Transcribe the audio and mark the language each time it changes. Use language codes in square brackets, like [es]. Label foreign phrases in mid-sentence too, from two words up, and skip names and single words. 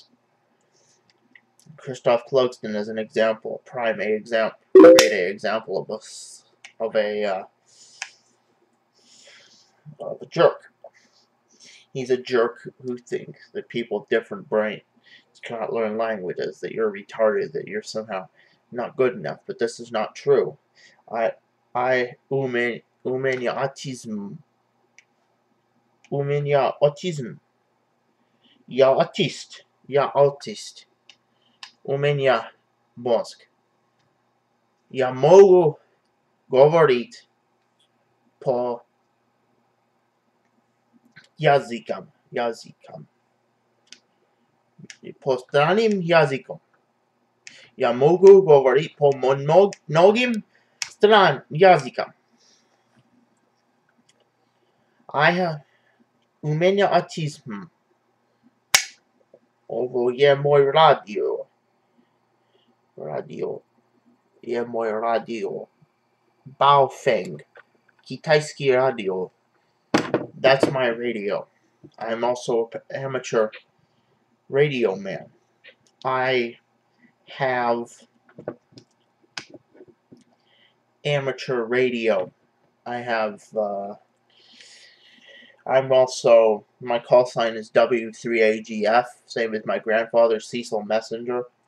[en] Christophe Clugston is an example, prime example, everyday example of a jerk. He's a jerk who thinks that people with different brains cannot learn languages, that you're retarded, that you're somehow not good enough. But this is not true. [ru] У меня аутизм. У меня аутизм. Я аутист. Я аутист. У меня мозг. Я могу говорить по языкам. По странным языкам. Я могу говорить по многим странным языкам. У меня аутизм. [hr] Ovo je moj radio. Je moj radio. [ru] Baofeng. Китайский радио. [en] That's my radio. I'm also an amateur radio man. I have amateur radio. I have, I'm also, my call sign is W3AGF, same as my grandfather, Cecil Messenger.